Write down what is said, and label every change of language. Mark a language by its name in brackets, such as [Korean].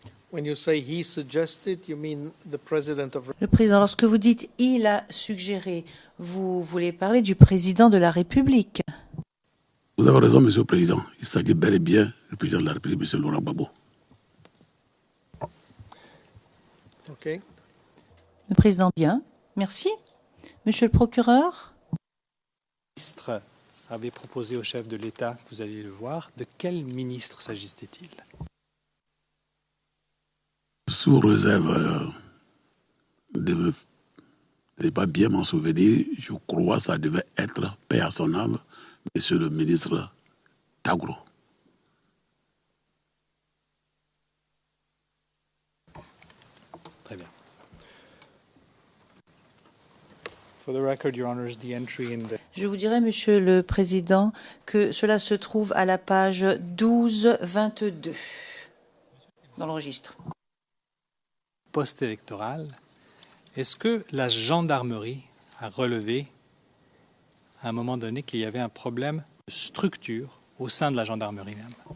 [English] When you say he suggested, you mean the president of... [French] Le président, lorsque vous dites « il a suggéré », vous voulez parler du président de la République. Vous avez raison, Monsieur le Président. Il s'agit bel et bien du président de la République, Monsieur Laurent Gbagbo. Okay. Le président, bien. Merci. Monsieur le procureur? Le ministre avait proposé au chef de l'État, que vous alliez le voir, de quel ministre s'agissait-il? Sous réserve de ne pas bien m'en souvenir, je crois que ça devait être, paix à son âme, Monsieur le ministre Tagro. Très bien. [English] For the record, Your Honors, the entry in the... [French] Je vous dirai, Monsieur le Président, que cela se trouve à la page 1222 dans le registre. Post-électoral, est-ce que la gendarmerie a relevé à un moment donné qu'il y avait un problème de structure au sein de la gendarmerie même?